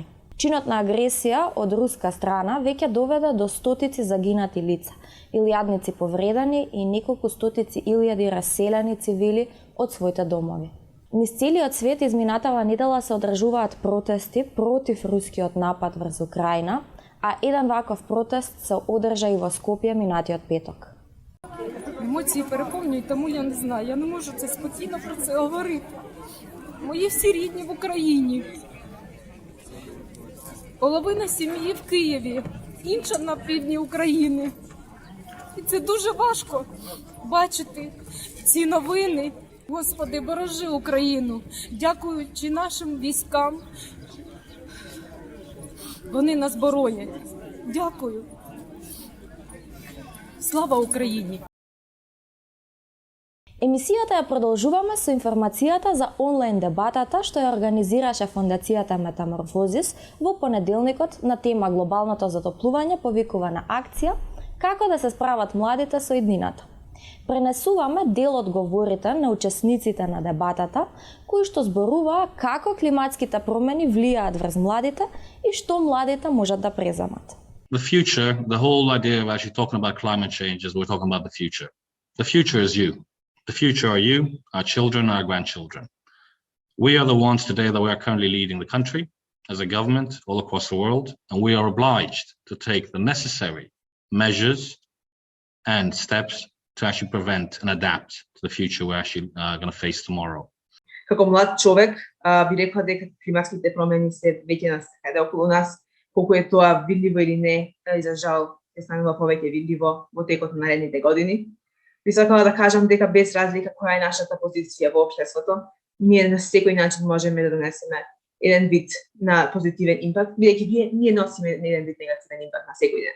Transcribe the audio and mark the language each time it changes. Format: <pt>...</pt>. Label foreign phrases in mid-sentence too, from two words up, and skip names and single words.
<mk>Чинот на агресија од руска страна веќе доведе до стотици загинати лица, илјадници повредени и неколку стотици илјади раселени цивили од своите домови. Низ целиот свет изминатава недела се одржуваат протести против рускиот напад врз Украина, а еден ваков протест се одржа и во Скопје минатиот петок.</mk> <uk>Емоції переповнюють, тому я не знаю, я не можу це спокійно про це говорити. Мої всі рідні в Україні. Половина сім'ї в Києві, інша на півдні України. І це дуже важко бачити ці новини. Господи, бережи Україну, дякуючи нашим військам, вони нас боронять. Дякую. Слава Україні!</uk> <mk>Емисијата ја продолжуваме со информацијата за онлайн дебатата што ја организираше Фондацијата Метаморфозис во понеделникот на тема глобалното затоплување повикувана акција како да се справат младите со иднината. Пренесуваме дел од говорите на учесниците на дебатата, кои што зборуваа како климатските промени влијаат врз младите и што младите можат да преземат.</mk> <en>The future, the whole idea of actually talking about climate change is we're talking about the future. The future is you. The future are you, our children, our grandchildren. We are the ones today that we are currently leading the country as a government all across the world, and we are obliged to take the necessary measures and steps to actually prevent and adapt to the future we're actually going to face tomorrow.</en> <mk>Како млад човек би рекла дека климатските промени се веќе насекаде околу нас, колку е тоа видливо или не, и за жал се станува повеќе видливо во текот на наредните години. Би сакала да кажам дека без разлика која е нашата позиција во општеството, ние на секој начин можеме да донесеме еден вид на позитивен импакт, бидејќи ние носиме еден вид негативен импакт на секој ден.</mk>